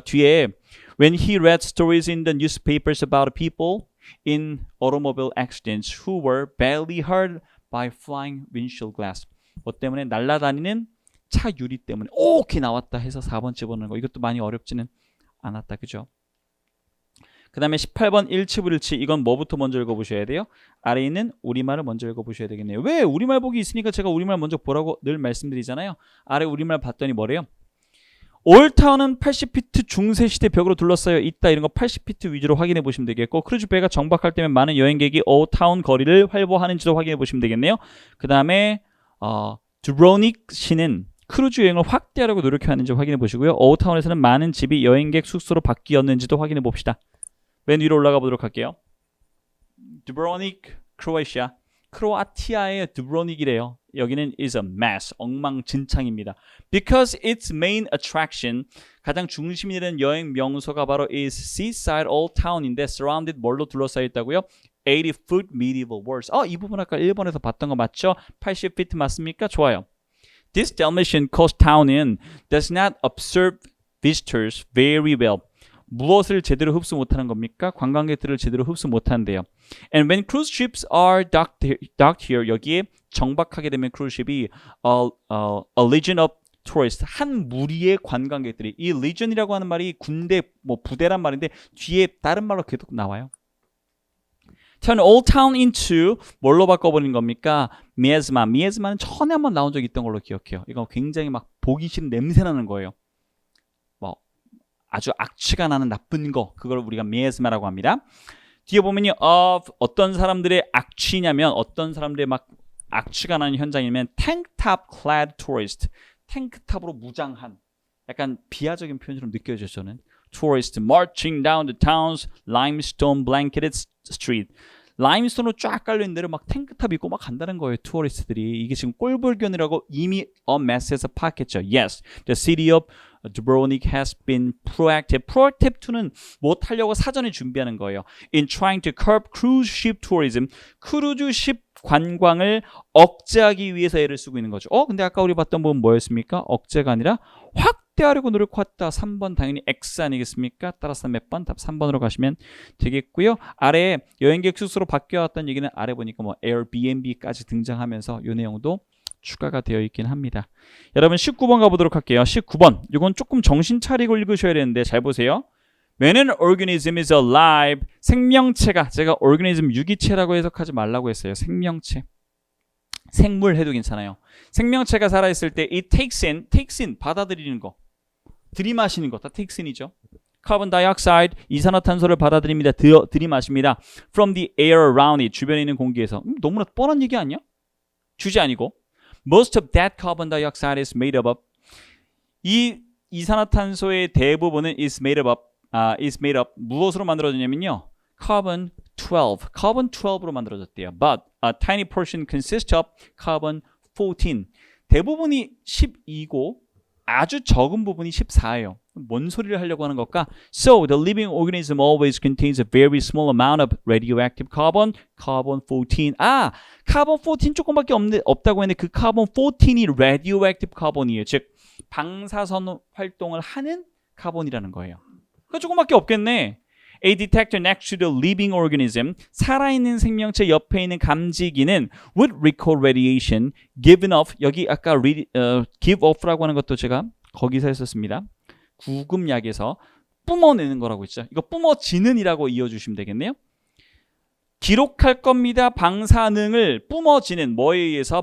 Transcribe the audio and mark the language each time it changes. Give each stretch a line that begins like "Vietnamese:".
English: 뒤에 when he read stories in the newspapers about people in automobile accidents who were badly hurt by flying windshield glass.
Korean: 뭐 때문에 날아다니는 차 유리 때문에 오케이 나왔다 해서 4번 집어넣는 거. 이것도 많이 어렵지는 않았다. 그죠? 그 다음에 18번 일치불일치. 이건 뭐부터 먼저 읽어보셔야 돼요? 아래에 있는 우리말을 먼저 읽어보셔야 되겠네요. 왜? 우리말 보기 있으니까 제가 우리말 먼저 보라고 늘 말씀드리잖아요. 아래 우리말 봤더니 뭐래요? 올타운은 80피트 중세시대 벽으로 둘러싸여 있다. 이런 거 80피트 위주로 확인해 보시면 되겠고 크루즈 배가 정박할 때면 많은 여행객이 올타운 거리를 활보하는지도 확인해 보시면 되겠네요. 그 다음에 드브로닉 시는 크루즈 여행을 확대하려고 노력하는지 확인해 보시고요. 올타운에서는 많은 집이 여행객 숙소로 바뀌었는지도 확인해 봅시다. 맨 위로 올라가 보도록 할게요. 드브로닉, 크로아티아. 크로아티아의 드브로닉이래요. 여기는
English: is a mess,
Korean: 엉망진창입니다.
English: Because its main attraction,
Korean: 가장 중심이 되는 여행 명소가 바로
English: is seaside old town
Korean: 인데 surrounded 뭘로 둘러싸여 있다고요?
English: 80-foot medieval walls.
Korean: 이 부분 아까 1번에서 봤던 거 맞죠? 80feet 맞습니까? 좋아요.
English: This Dalmatian coast town does not observe visitors very well.
Korean: 무엇을 제대로 흡수 못하는 겁니까? 관광객들을 제대로 흡수 못하는데요.
English: And when cruise ships are docked here,
Korean: 여기에 정박하게 되면 크루즈십이
English: a legion of tourists,
Korean: 한 무리의 관광객들이, 이 legion이라고 하는 말이 군대, 부대란 말인데 뒤에 다른 말로 계속 나와요.
English: Turn old town into
Korean: 뭘로 바꿔버린 겁니까? 미에즈마. 미에즈마는 전에 한번 나온 적이 있던 걸로 기억해요. 이거 굉장히 막 보기 싫은 냄새 나는 거예요. 아주 악취가 나는 나쁜 거, 그걸 우리가 미에즈마라고 합니다. 뒤에 보면요, 어떤 사람들의 악취냐면 어떤 사람들의 막 악취가 나는 현장이면
English: tanktop clad tourist.
Korean: 탱크탑으로 무장한 약간 비하적인 표현처럼 느껴져요.
English: 저는 tourist marching down the town's limestone blanketed street.
Korean: 라임스톤으로 쫙 깔려있는 데를 막 탱크탑 입고 막 간다는 거예요. 투어리스트들이. 이게 지금 꼴불견이라고 이미 a mess에서 파악했죠.
English: Yes, the city of Dubrovnik has been proactive.
Korean: Proactive to는 뭐 타려고 사전에 준비하는 거예요.
English: In trying to curb cruise ship tourism.
Korean: 크루즈십 관광을 억제하기 위해서 애를 쓰고 있는 거죠. 근데 아까 우리 봤던 부분 뭐였습니까? 억제가 아니라 확대하려고 노력했다. 3번 당연히 X 아니겠습니까? 따라서 몇 번? 답 3번으로 가시면 되겠고요. 아래에 여행객 숙소로 바뀌어왔다는 얘기는 아래 보니까 뭐 Airbnb까지 등장하면서 이 내용도 추가가 되어 있긴 합니다. 여러분 19번 가보도록 할게요. 19번. 이건 조금 정신 차리고 읽으셔야 되는데 잘 보세요.
English: When an organism is alive,
Korean: 생명체가, 제가 organism 유기체라고 해석하지 말라고 했어요. 생명체. 생물 해도 괜찮아요. 생명체가 살아있을 때
English: it takes in,
Korean: 받아들이는 거. 들이마시는 거, 다 takes in이죠. Carbon dioxide, 이산화탄소를 받아들입니다. 들이마십니다. From the air around it, 주변에 있는 공기에서. 너무나 뻔한 얘기 아니야? 주제 아니고.
English: Most of that carbon dioxide is made up of.
Korean: 이 이산화탄소의 대부분은 is made up 무엇으로 만들어졌냐면요. carbon 12로 만들어졌대요.
English: But a tiny portion consists of carbon 14.
Korean: 대부분이 12고 아주 적은 부분이 14예요. 뭔 소리를 하려고 하는 걸까?
English: So the living organism always contains a very small amount of radioactive carbon 14.
Korean: carbon 14 조금밖에 없다고 했는데 그 carbon 14이 radioactive carbon이에요. 즉 방사선 활동을 하는 카본이라는 거예요. 그러니까 조금밖에 없겠네.
English: A detector next to the living organism,
Korean: 살아있는 생명체 옆에 있는 감지기는
English: would record radiation given off,
Korean: 여기 아까 give off라고 하는 것도 제가 거기서 했었습니다. 구급약에서 뿜어내는 거라고 했죠. 이거 뿜어지는이라고 이어주시면 되겠네요. 기록할 겁니다. 방사능을 뿜어지는 뭐에 의해서?